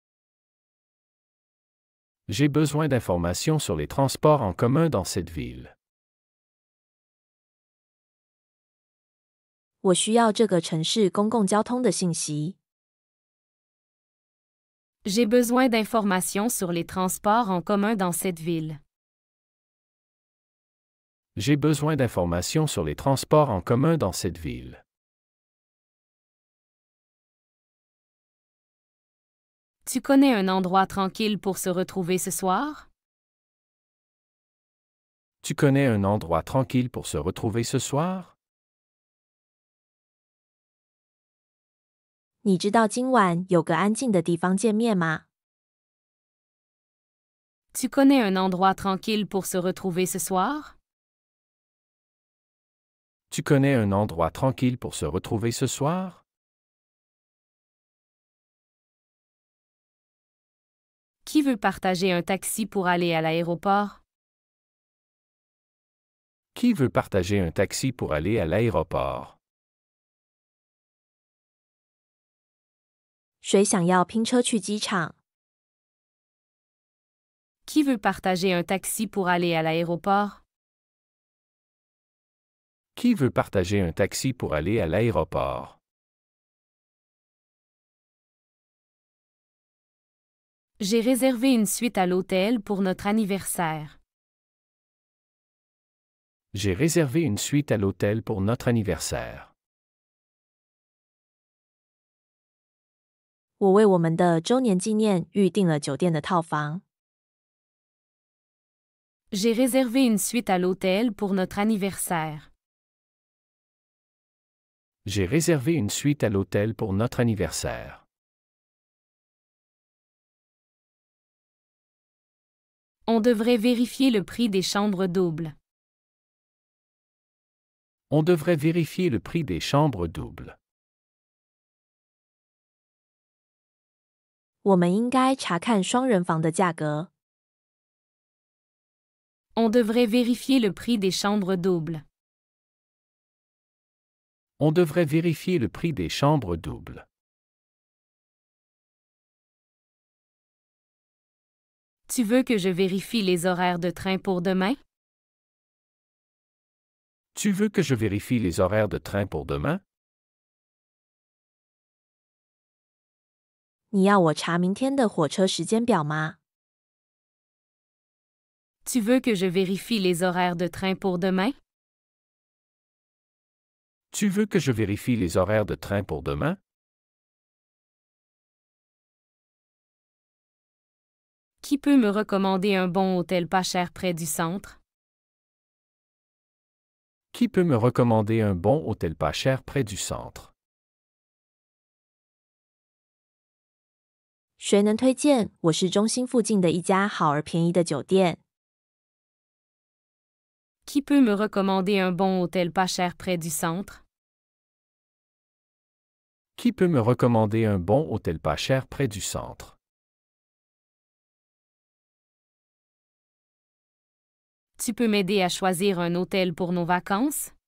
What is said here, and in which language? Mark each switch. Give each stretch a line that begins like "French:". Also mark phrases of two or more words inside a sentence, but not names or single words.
French: J'ai besoin d'informations sur les transports en commun dans cette ville.
Chinese: 我需要这个城市公共交通的信息。
French: J'ai besoin d'informations sur les transports en commun dans cette ville. J'ai besoin d'informations sur les transports en commun dans cette ville. Tu connais un endroit tranquille pour se retrouver ce soir? Tu connais un endroit tranquille pour se retrouver ce soir?
Chinese: 你知道今晚有个安静的地方见面吗？
French: Tu connais un endroit tranquille pour se retrouver ce soir? Tu connais un endroit tranquille pour se retrouver ce soir? Qui veut partager un taxi pour aller à l'aéroport? Qui veut partager un taxi pour aller à l'aéroport?
Chinese: 谁想要拼车去机场？
French: Qui veut partager un taxi pour aller à l'aéroport? Qui veut partager un taxi pour aller à l'aéroport? J'ai réservé une suite à l'hôtel pour notre anniversaire. J'ai réservé une suite à l'hôtel pour notre anniversaire.
Chinese: 我为我们的周年纪念预订了酒店的套房。
French: J'ai réservé une suite à l'hôtel pour notre anniversaire. J'ai réservé une suite à l'hôtel pour notre anniversaire. On devrait vérifier le prix des chambres doubles. On devrait vérifier le prix des chambres doubles.
Chinese: 我们应该查看双人房的价格。
French: On devrait vérifier le prix des chambres doubles. On devrait vérifier le prix des chambres doubles. Tu veux que je vérifie les horaires de train pour demain? Tu veux que je vérifie les horaires de train pour demain?
Chinese: 你要我查明天的火车时间表吗？
French: Tu veux que je vérifie les horaires de train pour demain? Tu veux que je vérifie les horaires de train pour demain? Qui peut me recommander un bon hôtel pas cher près du centre? Qui peut me recommander un bon hôtel pas cher près du centre?
Chinese: 谁能推荐我市中心附近的一家好而便宜的酒店？
French: Qui peut me recommander un bon hôtel pas cher près du centre? Qui peut me recommander un bon hôtel pas cher près du centre? Tu peux m'aider à choisir un hôtel pour nos vacances?